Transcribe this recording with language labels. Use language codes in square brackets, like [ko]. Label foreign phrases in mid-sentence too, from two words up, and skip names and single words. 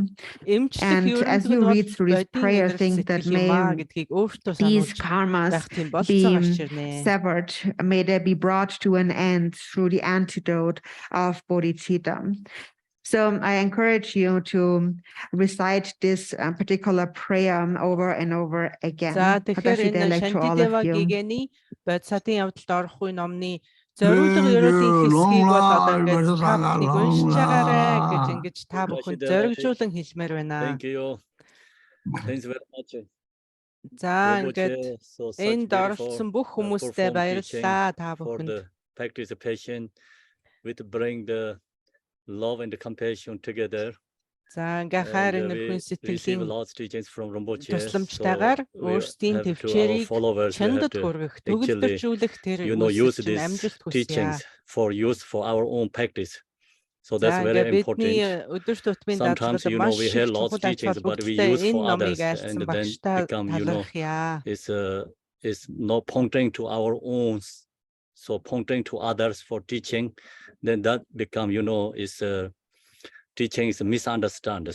[en] And as you read through this prayer, think that may these karmas be severed, may they be brought to an end through the antidote of bodhicitta. So I encourage you to recite this particular prayer over and over again. [mn] Зориулга ерөөдийн хэсгийг бол одоо ингээд та бүхнийг уншиж байгаарэ гэж ингэж та бүхэнд зоригжуулан хэлмээр байна. [en] Thank you. Thanks very much. [mn] За ингээд энд оролцсон бүх хүмүүстээ баярлалаа та бүхэнд. [en] Practice patient with bring the love and the compassion together. [mn] За ингээ хайр энергийн сэтгэлийн тусламжтайгаар өөрсдийн төвчээрийг чинадад хүргэх, төгөлдржүүлэх тэр амжилт хүсье. [en] For use for our own practice. So that's very important. Sometimes we hear lots of teachings, but we use for others, and then become is not pointing to our own, so pointing to others for teaching, then that become is teaching is misunderstood.